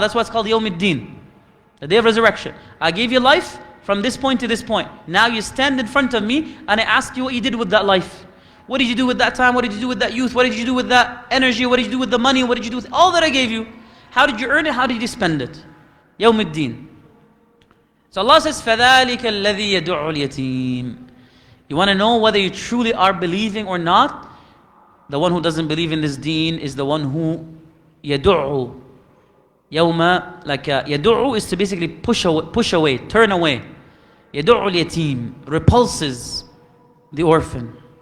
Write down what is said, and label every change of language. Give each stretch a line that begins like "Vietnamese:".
English: That's why it's called Yawm-ud-Din, the day of resurrection. I gave you life from this point to this point. Now you stand in front of me and I ask you what you did with that life. What did you do with that time? What did you do with that youth? What did you do with that energy? What did you do with the money? What did you do with all that I gave you? How did you earn it? How did you spend it? Yawm-ud-Din. So Allah says,
Arabic: فَذَلِكَ الَّذِي يَدُعُّ الْيَتِيمِ.
English: You want to know whether you truly are believing or not? The one who doesn't believe in this deen is the one who يَدُعُّ. يَوْمَ, like يَدُعُّ is to basically push away, turn away.
Arabic: يَدُعُّ الْيَتِيمِ,
English: repulses the orphan.